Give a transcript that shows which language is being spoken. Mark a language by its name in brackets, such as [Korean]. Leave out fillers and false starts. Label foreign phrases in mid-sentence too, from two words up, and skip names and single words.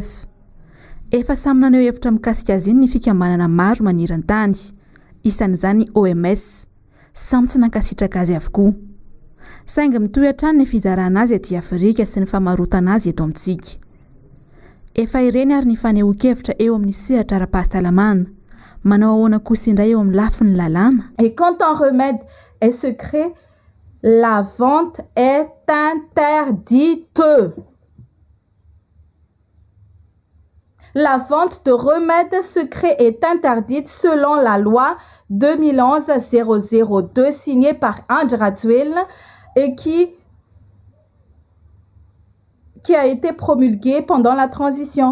[Malagasy] Efa samy naneho hevitra mikasika azy iny ny fikambanana maro maniran-tany, isan'izany OMS, samy tsy nankasitraka azy avokoa. Saingy mitohy hatrany ny fizarana azy aty Afrika sy ny famarotana azy eto amintsika. Efa ireny ary ny fanehoan-kevitra eo amin'ny sehatra ara-pahasalamana. Manao ahoana kosa indray eo amin'ny lafiny lalàna. [French] Et quand un remède est secret, la vente est interdite. La vente de remèdes secrets est interdite selon la loi 2011-002 signée par Andra Dzuel et qui a été promulguée pendant la transition.